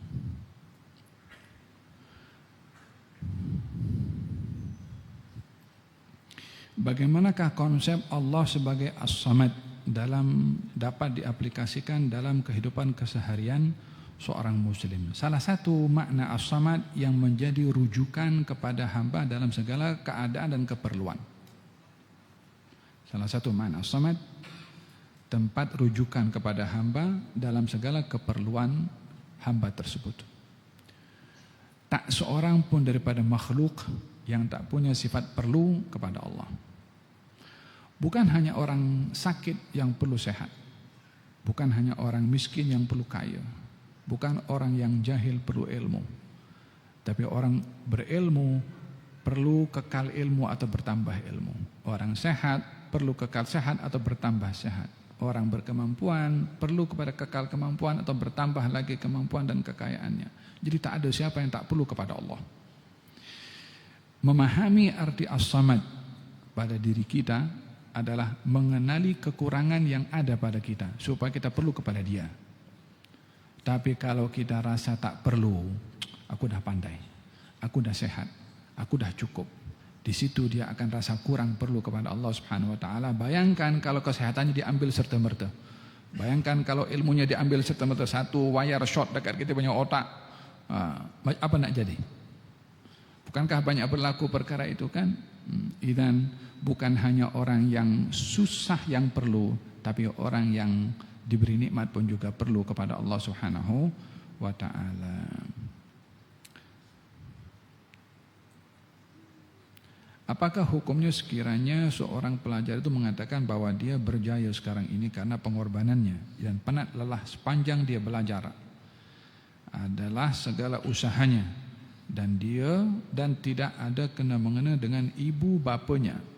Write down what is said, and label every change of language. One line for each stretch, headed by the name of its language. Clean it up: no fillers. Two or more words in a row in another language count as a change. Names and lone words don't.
Malay: Bagaimanakah konsep Allah sebagai As-Samad dapat diaplikasikan dalam kehidupan keseharian seorang muslim? Salah satu makna As-Samad yang menjadi rujukan kepada hamba dalam segala keadaan dan keperluan. Salah satu makna As-Samad, tempat rujukan kepada hamba dalam segala keperluan hamba tersebut. Tak seorang pun daripada makhluk yang tak punya sifat perlu kepada Allah. Bukan hanya orang sakit yang perlu sehat. Bukan hanya orang miskin yang perlu kaya. Bukan orang yang jahil perlu ilmu. Tapi orang berilmu perlu kekal ilmu atau bertambah ilmu. Orang sehat perlu kekal sehat atau bertambah sehat. Orang berkemampuan perlu kepada kekal kemampuan atau bertambah lagi kemampuan dan kekayaannya. Jadi tak ada siapa yang tak perlu kepada Allah. Memahami arti As-Samad pada diri kita adalah mengenali kekurangan yang ada pada kita supaya kita perlu kepada Dia. Tapi kalau kita rasa tak perlu, aku dah pandai, aku dah sehat, aku dah cukup, di situ dia akan rasa kurang perlu kepada Allah
Arabic: سبحانه وتعالى.
Malay: Bayangkan kalau kesehatannya diambil serta-merta. Bayangkan kalau ilmunya diambil serta-merta, satu
English: wire shot
Malay: dekat kita punya otak. Apa nak jadi? Bukankah banyak berlaku perkara itu kan? Idzan bukan hanya orang yang susah yang perlu, tapi orang yang diberi nikmat pun juga perlu kepada Allah
Arabic: سبحانه وتعالى.
Malay: Apakah hukumnya sekiranya seorang pelajar itu mengatakan bahwa dia berjaya sekarang ini karena pengorbanannya dan penat lelah sepanjang dia belajar adalah segala usahanya dan tidak ada kena-mengena dengan ibu bapanya.